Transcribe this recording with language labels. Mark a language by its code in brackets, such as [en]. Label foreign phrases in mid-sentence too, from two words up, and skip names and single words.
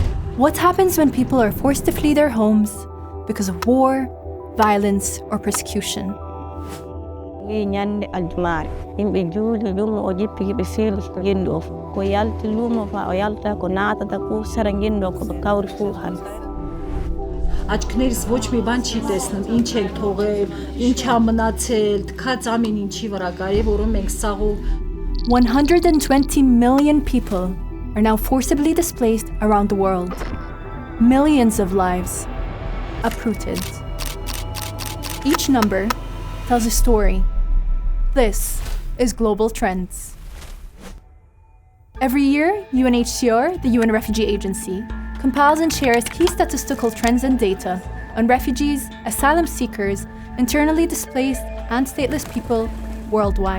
[en] What happens when people are forced to flee their homes because of war, violence, or persecution? [hy] Աչքներս ոչ մի բան չի տեսնում, ինչ են թողել, ինչ ա մնացել, թքած ամեն ինչի վրա կարելի որում ենք սաղով. [en] 120 million people are now forcibly displaced around the world. Millions of lives uprooted. Each number tells a story. This is Global Trends. Every year, UNHCR, the UN Refugee Agency, compiles and shares key statistical trends and data on refugees, asylum seekers, internally displaced, and stateless people worldwide.